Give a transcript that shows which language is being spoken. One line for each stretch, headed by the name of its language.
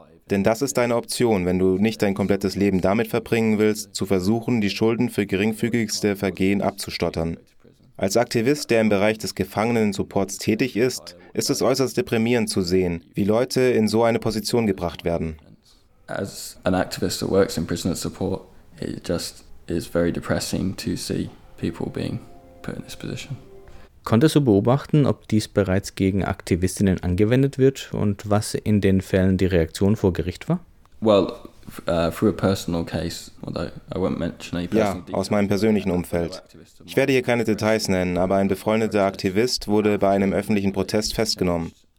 German: Denn das ist deine Option, wenn du nicht dein komplettes Leben damit verbringen willst, zu versuchen, die Schulden für geringfügigste Vergehen abzustottern. Als Aktivist, der im Bereich des Gefangenen-Supports tätig ist, ist es äußerst deprimierend zu sehen, wie Leute in so eine Position gebracht werden.
English: As an activist that works in prisoner support, it just is very depressing to see people being put in this position.
German: Konntest du beobachten, ob dies bereits gegen Aktivistinnen angewendet wird und was in den Fällen die Reaktion vor Gericht war?
English: Well, through a personal case, although I won't mention any.
German: Ja, aus meinem persönlichen Umfeld. Ich werde hier keine Details nennen, aber ein befreundeter Aktivist wurde bei einem öffentlichen Protest festgenommen.